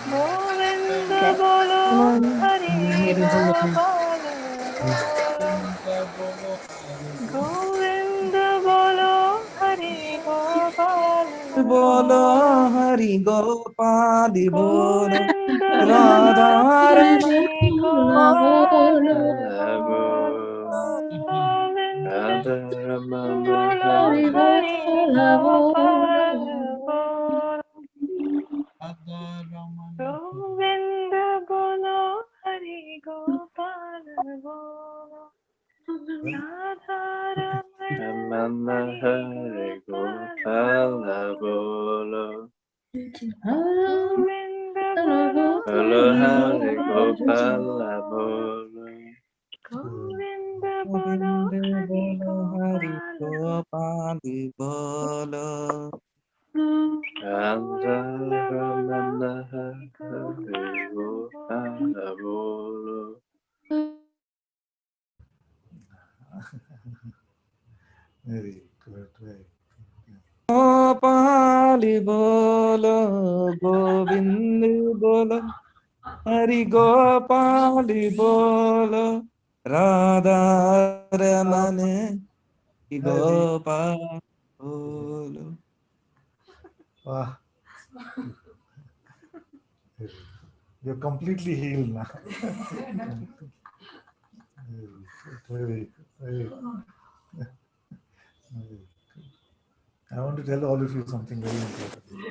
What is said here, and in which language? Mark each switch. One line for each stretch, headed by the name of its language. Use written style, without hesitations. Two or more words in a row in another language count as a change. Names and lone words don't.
Hindi: गोविंदा बोलो हरि गोपाला बोलो. गोविंदा बोलो हरि गोपाला Bolo bolo. हरि गोपाल बोलो. गोविंदा बोलो Radha Hari Gopala Bolo. bolo. Radha Govinda Ramana bolo Hare. हरि गोपाला बोलो. गोविंदा बोलो हरि गोपाला बोलो. Radha Ramana Ramana Hari Hare Gopala Gopala bolo. Bolo. गोविंदा बोलो Bolo Hari Hare Gopala Gopala bolo. Bolo. गोविंदा बोलो Govind Hari बोलो हरि Gopala गोपाल बोलो. Radha गोविंदा बोलो Ramana Hari Hare गोपाला बोलो. गोपाला बोलो.
English: Very good, very good.
Hindi: गोपाल बोलो, गोविंद बोलो, हरि गोपाल बोलो, राधा रमणे, गोपाल बोलो.
English: Wow. You're completely healed now. Very good, very good. Very good. I want to tell all of you something very important.